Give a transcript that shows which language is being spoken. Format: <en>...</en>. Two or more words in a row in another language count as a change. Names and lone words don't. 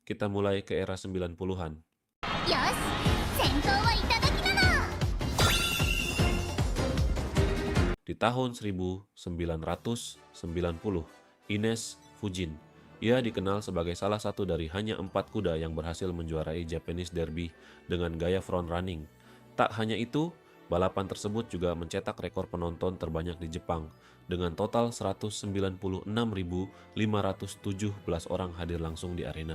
<id>kita mulai ke era 90-an.</id> <ja>よし、先行はいただきだな。</ja> <id>Di tahun 1990, Ines Fujin. Ia dikenal sebagai salah satu dari hanya 4 kuda yang berhasil menjuarai Japanese Derby dengan gaya</id> <en>front running.</en> <id>Tak hanya itu, balapan tersebut juga mencetak rekor penonton terbanyak di Jepang dengan total 196.517 orang hadir langsung di arena.</id>